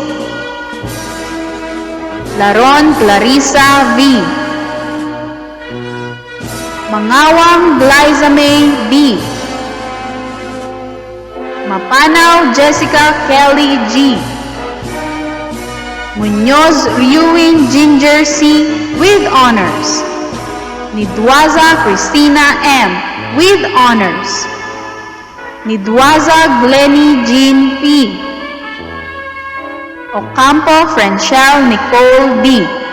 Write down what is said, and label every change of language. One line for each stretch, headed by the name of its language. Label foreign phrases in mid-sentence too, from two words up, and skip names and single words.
English: Laron Clarissa V. Mangawang Glyza May B. Mapanaw Jessica Kelly G. Muñoz Riewin Ginger C. with honors. Nidwaza Christina M. with honors. Nidwaza Glenny Jean P. Ocampo Franchelle Nicole D.